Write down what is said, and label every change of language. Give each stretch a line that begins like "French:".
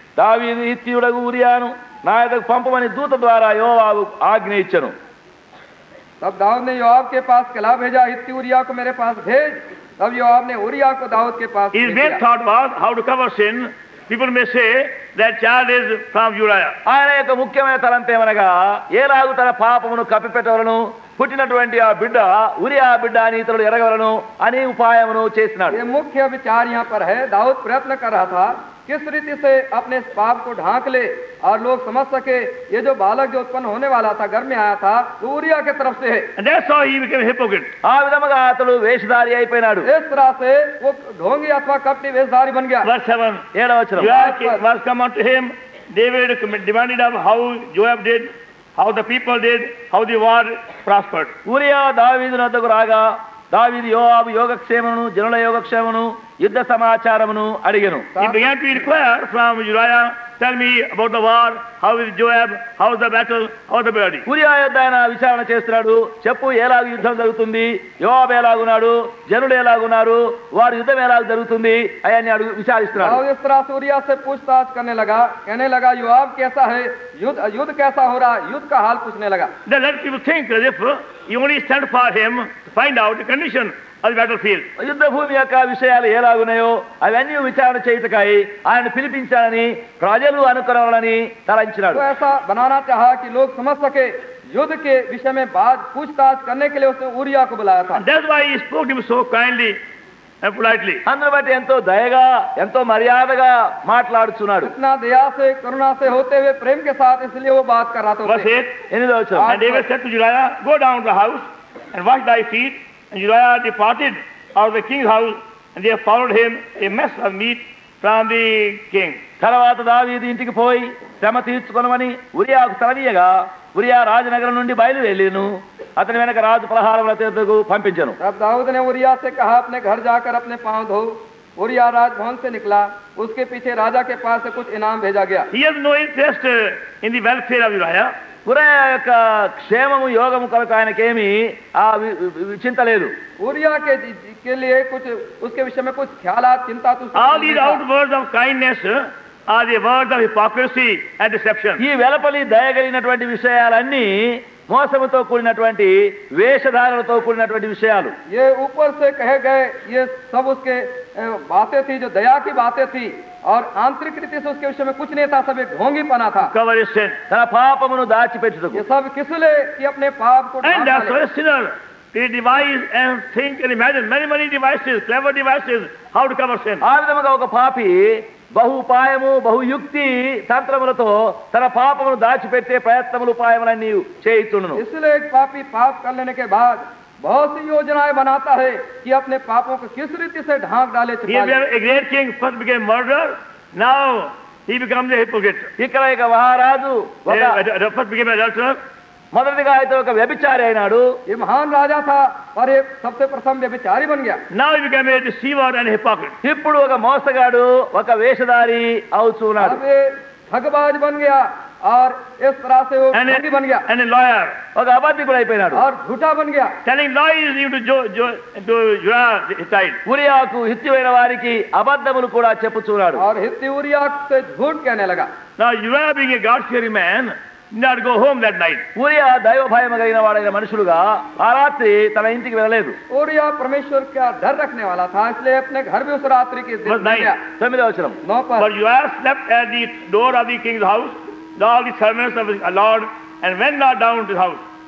Telugu: దావీదు హిత్తీయుడగు ఊరియాను నా యొద్దకు పంపమని దూత ద్వారా యోవాబు ఆజ్ఞ ఇచ్చెను.
Hindi: तब दाऊद ने योआब के पास कला भेजा, हित्ती उरिया को मेरे पास भेज. तब योआब ने उरिया को दाऊद के पास
English: His
Hindi: भेज
English: main
Hindi: दिया.
English: thought was how to cover sin. People may say that child is from Uriah.
Telugu: ఆయన యొక్క ముఖ్యమైన తలంపు ఏమనగా ఏలాగు తన పాపమును కప్పిపెట్టవలను, పుట్టినటువంటి ఆ బిడ్డ ఉరియా బిడ్డ అని ఇతరులు ఎరగవలను అని ఉపాయమును చేసినాడు.
Hindi: ये मुख्य विचार यहाँ पर है. दाऊद प्रयत्न कर रहा था किस रीति से अपने इस पाप को ढांक ले और लोग समझ सके ये जो बालक जो उत्पन्न होने वाला था, घर में आया था, वो उरिया के तरफ से है.
English: And that's how he became a hypocrite.
Telugu: ఆ విధముగా అతడు వేషధారి అయిపోయినాడు.
Hindi: इस तरह से वो ढोंगी अथवा कपटी वेशधारी बन गया.
English: Verse 7.
Telugu: 7వ వచనం.
English: Joab was come unto him. David demanded of how Joab did, how the people did, how the war prospered.
Telugu: ఊరియా దావీదు వద్దకు రాగా దావీదు యోవాబు యోగక్షేమమును జనుల యోగక్షేమమును యుద్ధ సమాచారమును అడిగెను.
English: He began to inquire from Uriah, tell me about the war, how is Joab, how is the battle, how is the body.
Telugu: ఊరియా యొద్ద ఆయన విచారణ చేస్తున్నాడు. చెప్పు ఎలాగు యుద్ధం జరుగుతుంది, యోవాబు ఎలాగున్నాడు, జనులు ఎలాగున్నారు, వారి యుద్ధం ఎలాగ జరుగుతుంది అవన్నీ అడుగు విచారిస్తున్నాడు.
Hindi: दाऊद इस तरह से उरिया से पूछताछ करने लगा, कहने लगा योआब कैसा है, युद्ध कैसा हो रहा, युद्ध का हाल पूछने लगा.
English: Then let people think as if you only sent for him to find out the condition of the battlefield.
Telugu: యుద్ధ భూమి యొక్క విషయాలు ఎలాగున్నాయో అవన్నీ విచారణ చేయుటకై ఆయన పిలిపించాలని ప్రజలు అనుకున్నారని తలంచినాడు.
Hindi: तो ऐसा बनाना चाहा कि लोग समझ सके युद्ध के विषय में बात पूछताछ करने के लिए उसने उरिया को बुलाया था.
English: And that's why he spoke to him so kindly and politely.
Telugu: అందును బట్టి ఎంతో దయగా ఎంతో మర్యాదగా మాట్లాడుచున్నాడు.
Hindi: इतना दया से करुणा से होते हुए प्रेम के साथ इसलिए वो बात कर रहा था
English: Verse
Hindi: उससे.
English: 8.
Telugu: 8వ వచనం.
English: And David said to Uriah, go down to the house and wash thy feet. And Uriah departed out of the king's house, and they followed him a mess of meat from the king.
Telugu: తర్వాత దావీదు ఇంటికి పోయి శ్రమ తీర్చుకొనమని ఉరియాకు సెలవీయగా ఉరియా రాజనగరం నుండి బయలువెళ్ళిను. అతని వెనక రాజు పలహారముల తీర్థకు పంపించెను.
Hindi: तब दाऊद ने उरिया से कहा अपने घर जाकर अपने पांव धो. उरिया राजभवन से निकला, उसके पीछे राजा के पास से कुछ इनाम भेजा गया.
English: He has no interest in the welfare of Uriah.
Telugu: Uriah యొక్క క్షేమము యోగము కొరకు ఆయనకేమి ఆ చింత లేదు.
Hindi: उरिया के लिए कुछ उसके विषय में कुछ ख्यालात चिंता तो
English: All these outwords of kindness are the words of hypocrisy and deception.
Telugu: ఈ వెలపలి దయగలిగినటువంటి విషయాలన్నీ మోసముతో కూడినటువంటి వేషధారణతో కూడినటువంటి విషయాలు.
Hindi: ये ऊपर से कहे गए ये सब उसके बातें थी जो दया की बातें थी और आंतरिक रीति से उसके विषय में कुछ नहीं था, सब एक ढोंगीपना था.
English: Cover his sin.
Telugu: తన పాపమును దాచిపెట్టుటకు.
Hindi: ये सब किस लिए कि अपने पाप को ढांक
English: And that's why
Hindi: डाले.
English: a sinner, they devise and think and imagine many devices, clever devices, how to cover sin.
Telugu: ఆ విధముగా ఒక పాపి బహు ఉపాయము బహుయుక్తి తంత్రములతో తన పాపమును దాచిపెట్టే ప్రయత్నములు ఉపాయములన్నీ చేయిచుండును.
Hindi: इसलिए एक पापी पाप कर लेने के बाद बहुत सी योजनाएं बनाता है कि अपने पापों को किस रीति से ढांक डाले,
English: He
Hindi: छिपा ले.
English: a great king first became murderer. Now he becomes a hypocrite.
Telugu: ఇక్కడ ఇక మహారాజు ఒక
English: First became an adulterer.
Telugu: మొదటిగా అయితే ఒక వ్యభిచారి అయినాడు.
Hindi: ये महान राजा था और एक सबसे प्रथम व्यभिचारी बन गया.
English: Now he became a deceiver and a hypocrite.
Telugu: ఇప్పుడు ఒక మోసగాడు ఒక వేషధారి అవుతున్నాడు.
Hindi: अब ये ठगबाज बन गया और इस तरह से वो ठगी बन गया
English: And a lawyer.
Telugu: ఒక అబద్ధికుడు అయిపోయినాడు.
Hindi: और झूठा बन गया.
English: Telling lies to Uriah the Hittite.
Telugu: ఉరియాకు హిత్యువైన వారికి అబద్ధములు కూడా చెప్పుచున్నాడు.
Hindi: और हित्ती उरिय्याह से झूठ कहने लगा.
English: Now Uriah, being a God-fearing man, did not go home that night.
Telugu: Uriah దైవ భయం కలిగిన వాడైన మనుషులుగా ఆ రాత్రి తన ఇంటికి వెళ్ళలేదు.
Hindi: उरिय्याह परमेश्वर का डर रखने वाला था, इसलिए अपने घर में उस रात्रि के दिन गया.
Telugu: 9వ వచనం.
Hindi: 9 पर
English: But Uriah slept at the door of the king's house, with all the servants of his lord, and went not down to the house.